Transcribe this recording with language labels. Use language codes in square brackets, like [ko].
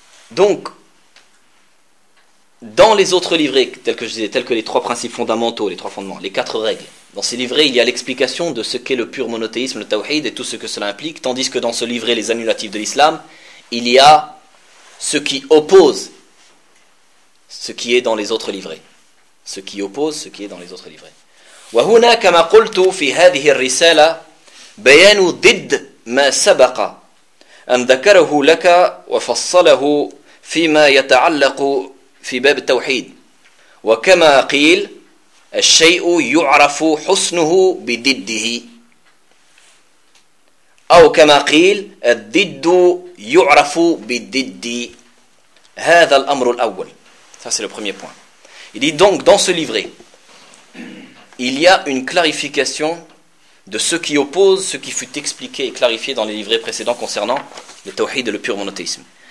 [fr] Donc, dans les autres livrets, tels que je disais, tels que les trois principes fondamentaux, les trois fondements, les quatre règles, dans ces livrets, il y a l'explication de ce qu'est le pur monothéisme, le tawhid et tout ce que cela implique, tandis que dans ce livret, les annulatifs de l'islam, il y a ce qui oppose ce qui est dans les autres livrets. Ce qui oppose ce qui est dans les autres livrets. [ar] وَهُنَا كَمَا قُلْتُ فِي هَذِهِ الرِّسَالَةِ بَيَانُ ضِدْ مَا سَبَقَ أَنْ ذَكَرَهُ لَكَ وَفَصَّلَهُ فِي مَا يَتَعَلَّقُ في باب التوحيد وكما قيل الشيء يعرف حسنه بضده أو كما قيل الضد يعرف بالضد هذا الأمر الأول. [fr] Ça c'est le premier point. Il dit donc dans ce livret il y a une clarification de ce qui oppose ce qui fut expliqué et clarifié dans les livrets précédents concernant le tawhid et le pur monothéisme.